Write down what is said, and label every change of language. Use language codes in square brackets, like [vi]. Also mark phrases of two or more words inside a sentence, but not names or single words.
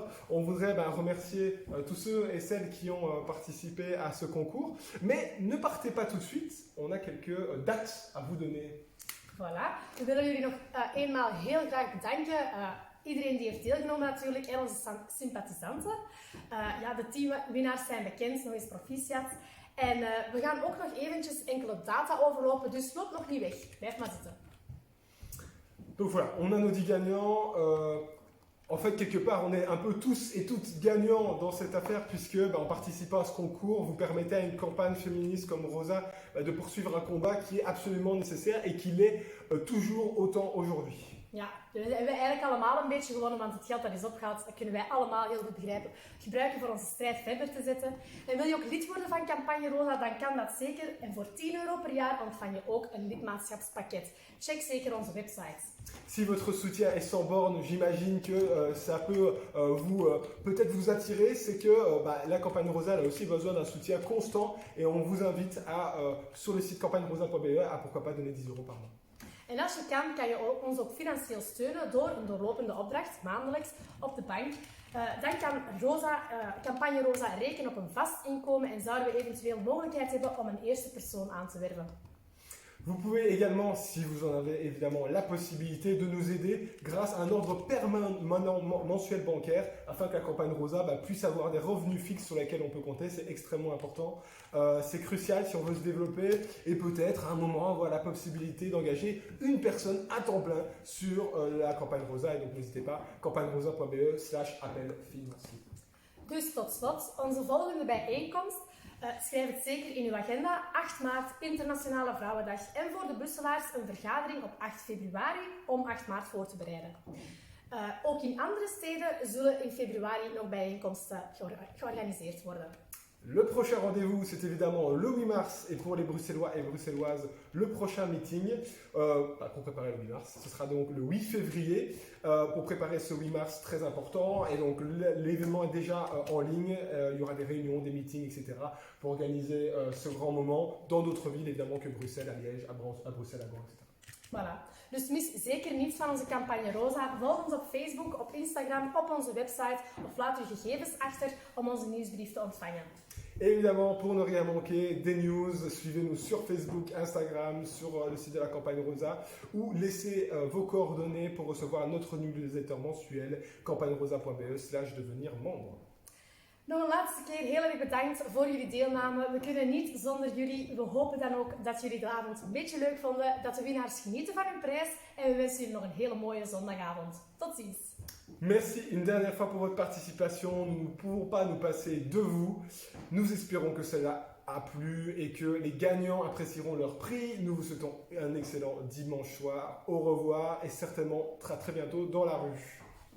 [fr] On voudrait remercier tous ceux et celles qui ont participé à ce concours. Mais ne partez pas tout de suite, on a quelques dates à vous donner. Voilà. [nl] We willen jullie nog eenmaal heel graag bedanken. Iedereen die heeft deelgenomen natuurlijk en onze sympathisanten. De teamwinnaars zijn bekend, nog eens proficiat. En we gaan ook nog eventjes enkele data overlopen, dus loop nog niet weg. Blijf maar zitten. [fr] Donc voilà, on a nos 10 gagnants. En fait, quelque part, on est un peu tous et toutes gagnants dans cette affaire puisque, en participant à ce concours, vous permettez à une campagne féministe comme Rosa de poursuivre un combat qui est absolument nécessaire et qui l'est toujours autant aujourd'hui. [nl] Ja, we hebben eigenlijk allemaal een beetje gewonnen, want het geld dat is opgehaald, dat kunnen wij allemaal heel goed begrijpen. Gebruiken voor onze strijd verder te zetten. En wil je ook lid worden van Campagne Rosa, dan kan dat zeker. En voor €10 per jaar ontvang je ook een lidmaatschapspakket. Check zeker onze website. [fr] Si votre soutien est sans borne, j'imagine que ça peut peut-être vous attirer. C'est que la Campagne Rosa elle a aussi besoin d'un soutien constant et on vous invite à, sur le site campagnerosa.be à pourquoi pas donner €10 par mois. [nl] En als je kan je ons ook financieel steunen door een doorlopende opdracht, maandelijks, op de bank. Dan kan Campagne Rosa rekenen op een vast inkomen en zouden we eventueel mogelijkheid hebben om een eerste persoon aan te werven. [fr] Vous pouvez également, si vous en avez évidemment la possibilité, de nous aider grâce à un ordre permanent mensuel bancaire afin que la Campagne Rosa puisse avoir des revenus fixes sur lesquels on peut compter. C'est extrêmement important. C'est crucial si on veut se développer et peut-être à un moment avoir la possibilité d'engager une personne à temps plein sur la Campagne Rosa. Et donc n'hésitez pas, campagnerosa.be/appel financier. [nl] Dus tot slot, onze volgende bijeenkomst. Schrijf het zeker in uw agenda. 8 maart, Internationale Vrouwendag. En voor de Brusselaars een vergadering op 8 februari om 8 maart voor te bereiden. Ook in andere steden zullen in februari nog bijeenkomsten georganiseerd worden. [fr] Le prochain rendez-vous, c'est évidemment le 8 mars, et pour les Bruxellois et Bruxelloises, le prochain meeting pour préparer le 8 mars. Ce sera donc le 8 février pour préparer ce 8 mars très important. Et donc l'événement est déjà en ligne. Il y aura des réunions, des meetings, etc. pour organiser ce grand moment dans d'autres villes, évidemment, que Bruxelles, à Liège, à Bruxelles, à Gand, etc. Voilà. [nl] Dus mis zeker niets van onze campagne Rosa. Volg ons op Facebook, op Instagram, op onze website of laat uw gegevens achter om onze nieuwsbrief te ontvangen. [fr] Évidemment, pour ne rien manquer, des news, suivez-nous sur Facebook, Instagram, sur le site de la campagne Rosa ou laissez vos coordonnées pour recevoir notre newsletter mensuel campagnerosa.be/devenir membre. [nl] Nog een laatste keer heel erg bedankt voor jullie deelname. We kunnen niet zonder jullie. We hopen dan ook dat jullie de avond een beetje leuk vonden, dat de winnaars genieten van hun prijs en we wensen jullie nog een hele mooie zondagavond. Tot ziens! [fr] Merci une dernière fois pour votre participation. Nous ne pouvons pas nous passer de vous. Nous espérons que cela a plu et que les gagnants apprécieront leur prix. Nous vous souhaitons un excellent dimanche soir. Au revoir et certainement très bientôt dans la rue.